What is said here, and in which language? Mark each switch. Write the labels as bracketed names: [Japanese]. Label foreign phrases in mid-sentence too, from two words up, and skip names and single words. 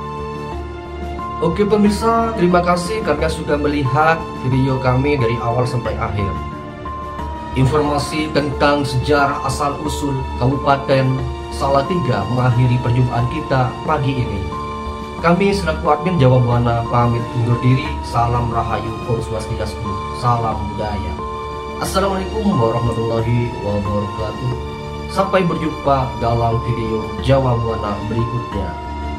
[Indonesian] Oke pemirsa, terima kasih karena sudah melihat video kami dari awal sampai akhir. Informasi tentang sejarah asal-usul Kabupaten Salatiga mengakhiri perjumpaan kita pagi ini. Kami selaku admin Jawa Buana pamit undur diri. Salam Rahayu, Om Swastiastu, salam budaya. [Arabic] السلام عليكم ورحمة الله وبركاته. [Indonesian] Sampai berjumpa dalam video Jawa Buana berikutnya.